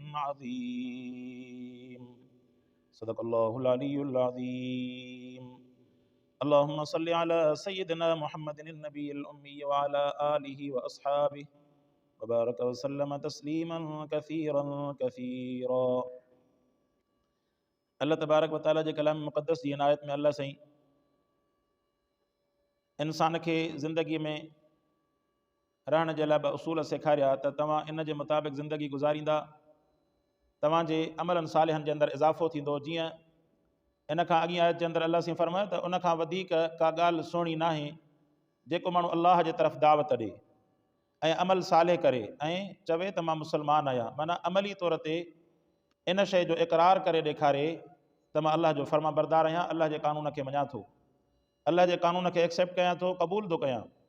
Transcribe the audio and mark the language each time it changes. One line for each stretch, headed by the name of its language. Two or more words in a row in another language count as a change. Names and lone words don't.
Arabic: عظيم صدق الله العلي العظيم اللهم صل على سيدنا محمد النبي الأمي وعلى آله وأصحابه وبارك وسلم تسليما كثيرا كثيرا الله تبارك وتعالى
Sindhi: जे कलाम मुक़द्दस जी इनायत में अल्लाह साईं इंसान खे ज़िंदगी में रहण जे लाइ उसूल सेखारिया त तव्हां इन जे मुताबिक़ ज़िंदगी गुज़ारींदा तव्हांजे अमलनि सालिहनि जे अंदरि इज़ाफ़ो थींदो। जीअं इन खां अॻी आयत जे अंदरि अल्लाह साईं फरमायो त उन खां वधीक का ॻाल्हि सुहिणी नाहे जेको माण्हू अल्लाह जे तरफ़ दावत ॾे ऐं अमल सालिह करे ऐं चवे त मां मुस्लमान आहियां, माना अमली तौर ते इन शइ जो इक़रार करे ॾेखारे त मां अल्लाह जो फर्मा बरदार आहियां, अल्लाह जे कानून खे मञां थो, अल्लाह जे कानून खे एक्सेप्ट कयां थो, क़बूल थो कयां।